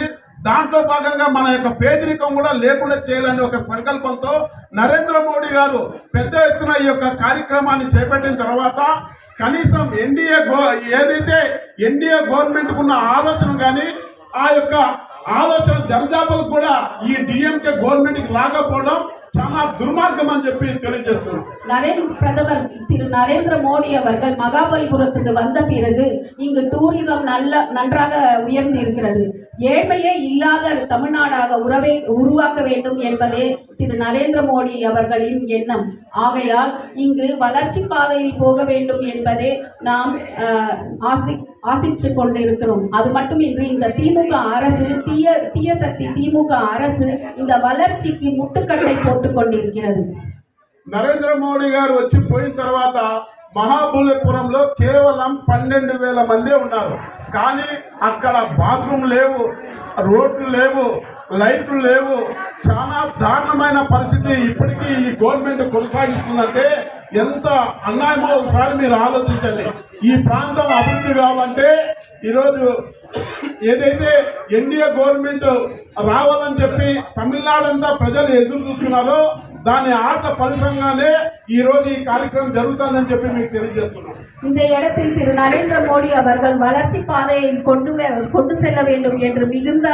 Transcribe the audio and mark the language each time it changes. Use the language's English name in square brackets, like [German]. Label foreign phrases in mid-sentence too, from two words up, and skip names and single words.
[Telugu] దాంట్లో భాగంగా మన యొక్క పేదరికం కూడా లేకుండా చేయాలనే ఒక సంకల్పంతో నరేంద్ర మోడీ గారు పెద్ద ఎత్తున ఈ యొక్క కార్యక్రమాన్ని చేపట్టిన తర్వాత కనీసం ఏదైతే ఎన్డీఏ గవర్నమెంట్కు ఉన్న ఆలోచన కానీ ఆ యొక్క ఆలోచన దరిదాపులు కూడా ఈ డిఎంకే గవర్నమెంట్కి రాకపోవడం చాలా దుర్మార్గం అని చెప్పి తెలియజేస్తున్నారు. [Tamil] பிரதமர் திரு நரேந்திர மோடி அவர்கள் மகாபலிபுரத்துக்கு வந்த பிறகு இங்கு டூரிசம் நன்றாக உயர்ந்து இருக்கிறது. ஏழ்மையே இல்லாத தமிழ்நாடாக உருவாக்க வேண்டும் என்பதே திரு நரேந்திர மோடி அவர்களின் எண்ணம். ஆகையால் இங்கு வளர்ச்சி பாதையில் போக வேண்டும் என்பதே நாம் ஆசித்து கொண்டிருக்கிறோம். அது மட்டுமின்றி இந்த திமுக அரசு தீய சக்தி திமுக அரசு இந்த வளர்ச்சிக்கு முட்டுக்கட்டை போட்டுக் கொண்டிருக்கிறது. [Telugu] నరేంద్ర మోడీ గారు వచ్చి పోయిన తర్వాత మహాబలిపురంలో కేవలం 12,000 మందే ఉన్నారు. కానీ అక్కడ బాత్రూమ్ లేవు, రోడ్లు లేవు, లైట్లు లేవు. చాలా దారుణమైన పరిస్థితి ఇప్పటికీ ఈ గవర్నమెంట్ కొనసాగిస్తుందంటే ఎంత అన్యాయమో ఒకసారి మీరు ఆలోచించండి. ఈ ప్రాంతం అభివృద్ధి కావాలంటే ఈరోజు ఏదైతే ఎన్డీఏ గవర్నమెంట్ రావాలని చెప్పి తమిళనాడు అంతా ప్రజలు ఎదురు చూస్తున్నారో దాని ఆశ ఫలితంగానే ఈ రోజు ఈ కార్యక్రమం జరుగుతుందని చెప్పి మీకు తెలియజేస్తున్నాం. [Tamil] இந்த இடத்தில் திரு நரேந்திர மோடி அவர்கள் வளர்ச்சி பாதையை கொண்டு செல்ல வேண்டும் என்று மிகுந்த